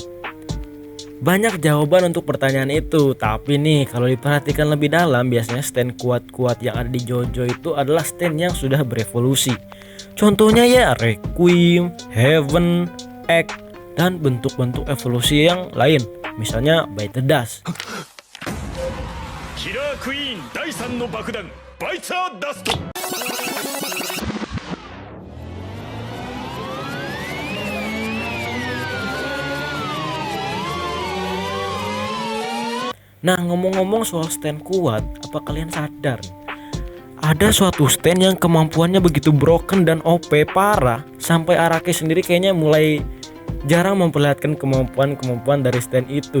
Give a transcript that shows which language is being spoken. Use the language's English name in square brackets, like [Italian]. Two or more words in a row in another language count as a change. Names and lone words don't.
[Indonesian] Banyak jawaban untuk pertanyaan itu, tapi nih kalau diperhatikan lebih dalam, biasanya Stan kuat-kuat yang ada di JoJo itu adalah Stan yang sudah berevolusi. Contohnya ya Requiem, Heaven, Egg, dan bentuk-bentuk evolusi yang lain, misalnya By the Dust. [Japanese] Killer Queen 第3の爆弾バイツァーダスト。 [Indonesian] Nah, ngomong-ngomong soal Stan kuat, apa kalian sadar ada suatu Stan yang kemampuannya begitu broken dan OP parah sampai Araki sendiri kayaknya mulai jarang memperlihatkan kemampuan dari Stan itu.